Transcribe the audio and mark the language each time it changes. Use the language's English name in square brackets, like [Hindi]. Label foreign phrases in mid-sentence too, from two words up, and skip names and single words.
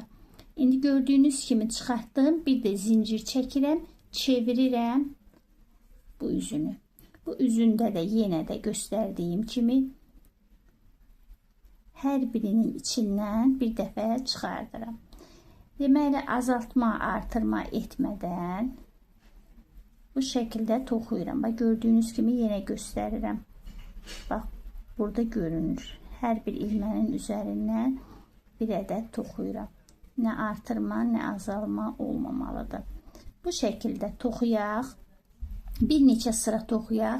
[Azerbaijani] İndi gördüğünüz kimi çıxartdım. Bir de zincir çəkirəm, çevirirəm bu üzünü. Bu üzündə də yenə də göstərdiyim kimi hər birinin içindən bir dəfə çıxardıram. Deməli azaltma, artırma etmədən bu şekilde toxuyuram. [Turkish] Bak gördüğünüz gibi yine gösterirəm. Bak burada görünür. Her bir ilmeğin üzerinden bir adet toxuyuram. Ne artırma, ne azalma olmamalıdır. [Azerbaijani] Bu şekilde toxuyaq. Bir neçə sıra toxuyaq.